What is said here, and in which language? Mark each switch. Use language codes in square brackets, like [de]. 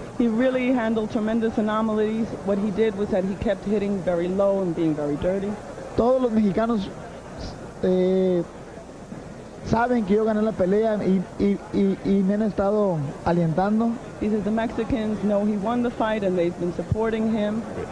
[en] He really handled tremendous anomalies. What he did was that he kept hitting very low and being very dirty. [es] Todos los mexicanos saben que yo gané la pelea y me han estado alentando. [en] He says the Mexicans know he won the fight and they've been supporting him.